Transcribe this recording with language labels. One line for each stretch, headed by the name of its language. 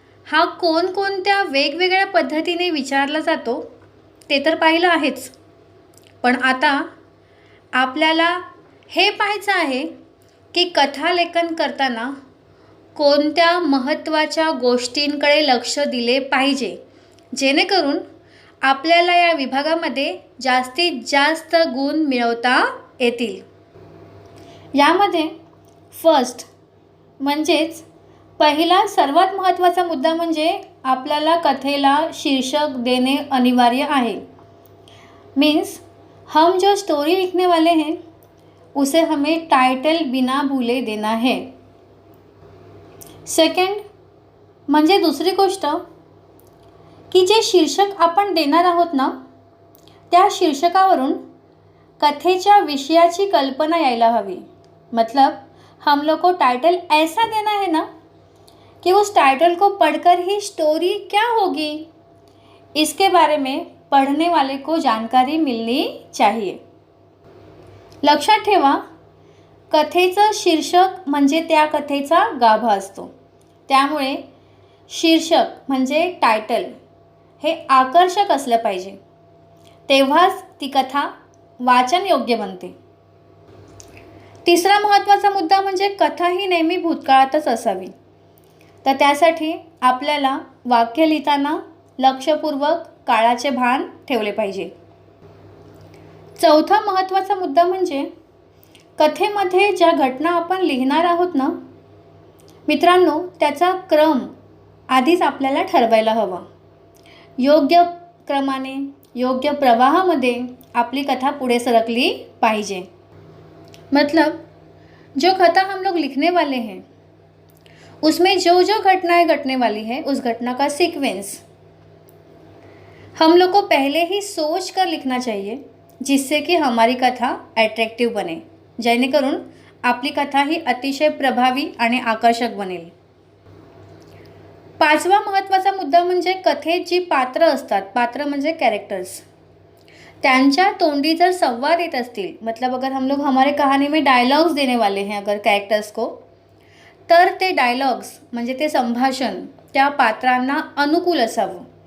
Marathi: हा कोणकोणत्या वेगवेगळ्या पद्धतीने विचारला जातो ते तर पाहिलं आहेच, पण आता आपल्याला हे पाहायचं आहे की कथालेखन करताना कोणत्या महत्त्वाच्या गोष्टींकडे लक्ष दिले पाहिजे, जेणेकरून आपल्याला या विभागामध्ये जास्तीत जास्त गुण मिळवता येतील. यामध्ये फर्स्ट म्हणजेच पहिला सर्वात महत्त्वाचा मुद्दा म्हणजे आपल्याला कथेला शीर्षक देणे अनिवार्य आहे.
Hindi: मीन्स हम जो स्टोरी लिखने वाले हैं उसे हमें टाइटल बिना भूले देना है.
Marathi: सेकंड म्हणजे दुसरी गोष्ट की जे शीर्षक आपण देणार आहोत ना, त्या शीर्षकावरून कथेच्या विषयाची कल्पना यायला हवी.
Hindi: मतलब हम लोग को टाइटल ऐसा देना है ना कि उस टाइटल को पढ़कर ही स्टोरी क्या होगी इसके बारे में पढ़ने वाले को जानकारी मिलनी चाहिए.
Marathi: लक्षात ठेवा, कथेचं शीर्षक म्हणजे त्या कथेचा गाभा असतो. त्यामुळे शीर्षक म्हणजे टायटल हे आकर्षक असलं पाहिजे, तेव्हाच ती कथा वाचन योग्य बनते. तिसरा महत्त्वाचा मुद्दा म्हणजे कथा ही नेहमी भूतकाळातच असावी. तर त्यासाठी आपल्याला वाक्य लिहिताना लक्षपूर्वक काळाचे भान ठेवले पाहिजे. चौथा महत्त्वाचा मुद्दा म्हणजे कथेमध्ये ज्या घटना आपण लिहिणार आहोत ना मित्रांनो, त्याचा क्रम आधीच आपल्याला ठरवायला हवा. योग्य क्रमाने योग्य प्रवाहामध्ये आपली कथा पुढे सरकली पाहिजे.
Hindi: मतलब जो कथा हम लोग लिखने वाले हैं उसमें जो जो घटनाएं घटने वाली है उस घटना का सीक्वेंस हम लोग को पहले ही सोच कर लिखना चाहिए, जिससे कि हमारी कथा अट्रैक्टिव बने,
Marathi: जेणेकरून आपली कथा ही अतिशय प्रभावी आणि आकर्षक बनेल. पाचवा महत्त्वाचा मुद्दा म्हणजे कथेत जी पात्र असतात, पात्र म्हणजे कैरेक्टर्स, त्यांच्या तोंडी जर संवाद येत असतील,
Hindi: मतलब अगर हम लोग हमारे कहानी में डायलॉग्स देने वाले हैं अगर कैरेक्टर्स को,
Marathi: तर ते डायलॉग्स म्हणजे ते संभाषण त्या पात्रांना अनुकूल असावं.